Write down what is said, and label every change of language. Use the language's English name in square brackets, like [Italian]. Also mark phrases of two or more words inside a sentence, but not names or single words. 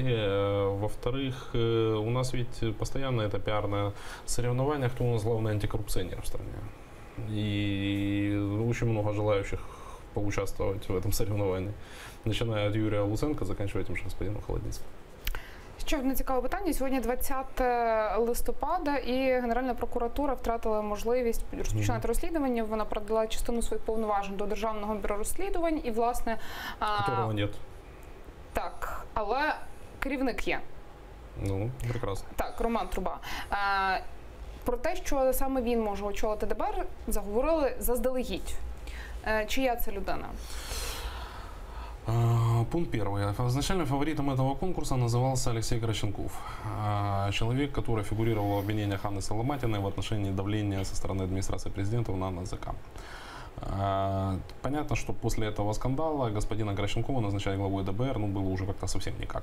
[Russian] Во-вторых, у нас ведь постоянно это пиарное соревнование, кто у нас главный антикоррупционер в стране. И очень много желающих поучаствовать в этом соревновании. Начиная от Юрия Луценко, заканчивая тем же господином Холодницьким. [Ukrainian] Ще одне цікаве питання. Сьогодні 20 листопада, і Генеральна прокуратура втратила можливість розпочинати розслідування. Вона передала частину своїх повноважень до Державного бюро розслідувань. І, власне... [Russian] Которого нет. [Ukrainian] Так, але керівник є. Ну, прекрасно. Так, Роман Труба. Про те, що саме він може очолити ДБР, заговорили заздалегідь. Чия це людина? [Russian] Пункт первый. Изначально фаворитом этого конкурса назывался Алексей Гращенков. Человек, который фигурировал в обвинениях Анны Соломатиной в отношении давления со стороны администрации президента на НАЗК. Понятно, что после этого скандала господина Гращенкова назначать главой ДБР было уже как-то совсем никак.